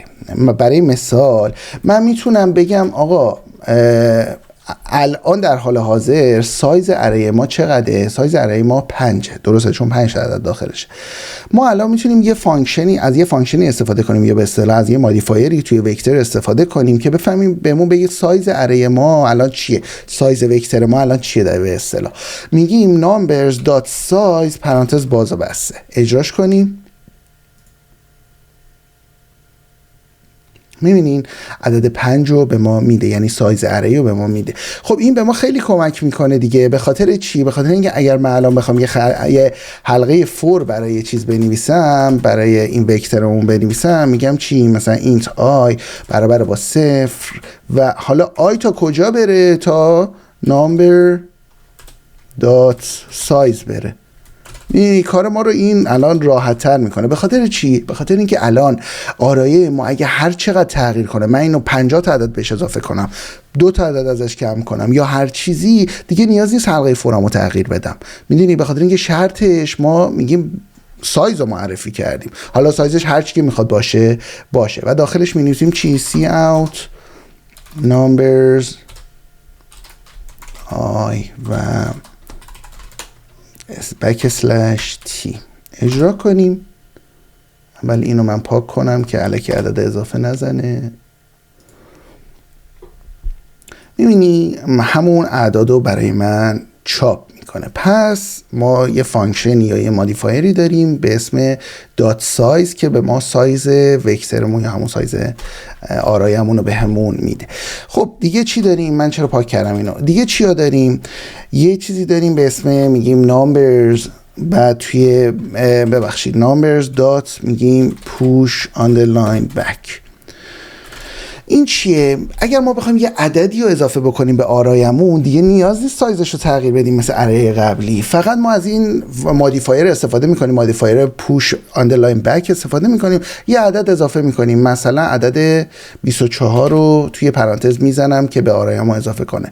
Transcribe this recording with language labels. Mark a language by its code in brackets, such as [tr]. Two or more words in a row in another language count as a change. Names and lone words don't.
[fa] برای مثال من میتونم بگم آقا الان در حال حاضر [en] size array [fa] ما چقدره؟ [en] size array [fa] ما 5 درسته، چون 5 عدد داخلش. ما الان میتونیم یه فانکشنی استفاده کنیم یا به اصطلاح از یه مودیفایری توی وکتر استفاده کنیم که بفهمیم بهمون بگه [en] size array [fa] ما الان چیه، [en] size vector [fa] ما الان چیه. در به اصطلاح میگیم numbers.size پرانتز باز و بسته، اجراش کنیم. میبینین عدد 5 رو به ما میده، یعنی [en] size array [fa] رو به ما میده. خب این به ما خیلی کمک میکنه دیگه. به خاطر چی؟ به خاطر اینکه اگر من الان بخوام یه حلقه فور برای یه چیز بنویسم، برای این وکترمون بنویسم، میگم چی؟ مثلا [en] int i [fa] برابر با 0 و حالا آی تا کجا بره؟ [en] تا number dot size بره. [fa] این کار ما رو این الان راحت تر میکنه. به خاطر چی؟ به خاطر اینکه الان آرایه ما اگه هر چقدر تغییر کنه، من اینو 50 تا عدد بهش اضافه کنم، 2 تا عدد ازش کم کنم یا هر چیزی دیگه، نیاز نیست حلقه فورمو تغییر بدم. میدونی؟ به خاطر اینکه شرطش ما میگیم سایز رو معرفی کردیم، حالا سایزش هر چی که میخواد باشه و داخلش مینویسیم چی؟ [en] cout numbers i [fa] و /t اجرا کنیم. ولی اینو من پاک کنم که الکی عدد اضافه نزنه. میبینی همون اعدادو برای من چاپ میکنه. پس ما یه فانکشن یا یه مودیفایری داریم به اسم [en] dot size [fa] که به ما سایز وکترمون یا همون سایز آرایمون رو به همون میده. خب دیگه چی داریم؟ من چرا پاک کردم اینو؟ دیگه چی ها داریم؟ یه چیزی داریم به اسم میگیم numbers، بعد توی numbers dot میگیم [en] push underline back. [fa] این چیه؟ اگر ما بخوایم یه عددی رو اضافه بکنیم به آرایمون، دیگه نیاز نیست سایزش رو تغییر بدیم مثل اره قبلی. فقط ما از این مودیفایر استفاده میکنیم، مودیفایر [en] push underline back [fa] استفاده میکنیم، یه عدد اضافه میکنیم. مثلا عدد 24 رو توی پرانتز میزنم که به آرایمون اضافه کنه.